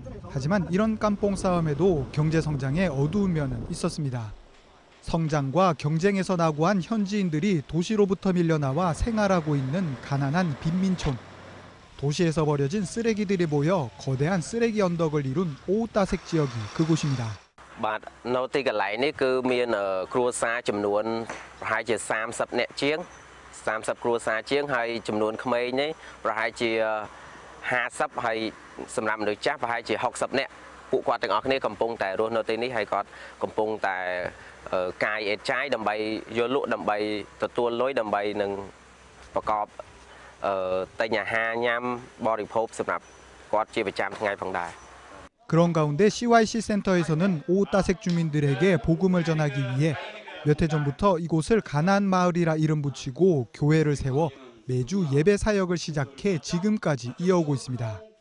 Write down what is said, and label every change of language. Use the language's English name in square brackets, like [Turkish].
[Korean] 하지만 이런 깜뽕 싸움에도 경제 성장의 어두운 면은 있었습니다. 성장과 경쟁에서 낙오한 현지인들이 도시로부터 밀려나와 생활하고 있는 가난한 빈민촌. 도시에서 버려진 쓰레기들이 모여 거대한 쓰레기 언덕을 이룬 오우따색 지역이 그곳입니다. [Khmer] បាទនៅទីកន្លែងនេះគឺមានគ្រួសារចំនួនប្រហែលជា30នាក់ជាង30គ្រួសារជាងហើយចំនួនក្មេងនេះប្រហែលជា50ហើយសម្រាប់មនុស្សចាស់ប្រហែលជា60នាក់ពួកគាត់ទាំងអស់គ្នាកំពុងតែរស់នៅទីនេះហើយគាត់កំពុងតែកាយអេតចាយដើម្បីយកលក់ដើម្បីទទួលលុយដើម្បីនឹងប្រកបតែញអាហារញ៉ាំបរិភោគសម្រាប់គាត់ជាប្រចាំថ្ងៃផងដែរ [Korean] 그런 가운데 CYC 센터에서는 오우따색 주민들에게 복음을 전하기 위해 몇 해 전부터 이곳을 가나안 마을이라 이름 붙이고 교회를 세워 매주 예배 사역을 시작해 지금까지 이어오고 있습니다.